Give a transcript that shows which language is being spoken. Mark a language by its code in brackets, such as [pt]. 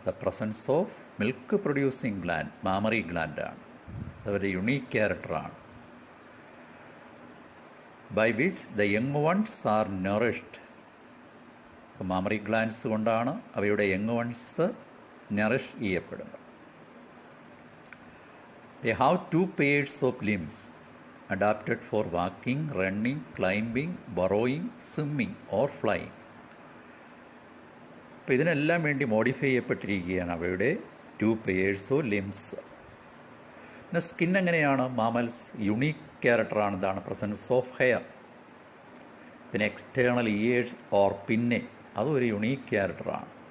[en] The presence of milk producing gland, mammary ഗ്ലാൻഡാണ്. [ml] അതൊരു unique ക്യാരക്ടറാണ്. [en] By which the young ones are nourished. [ml] Mammary glands കൊണ്ടാണ് അവയുടെ young ones Nourish ചെയ്യപ്പെടുന്നത്. [en] They have 2 pairs of limbs adapted for walking, running, climbing, burrowing, swimming or flying. [ml] അപ്പോൾ ഇതിനെല്ലാം വേണ്ടി modify ചെയ്യപ്പെട്ടിരിക്കുകയാണ് അവയുടെ [en] 2 pairs of limbs. [ml] പിന്നെ skin എങ്ങനെയാണ്? Mammals unique ക്യാരക്ടറാണ്. ഇതാണ് പ്രസൻസ് ഓഫ് ഹെയർ. പിന്നെ എക്സ്റ്റേണൽ ഇയേഴ്സ് ഓർ പിന്നെ, അതും ഒരു യുണീക്ക് ക്യാരക്ടറാണ്.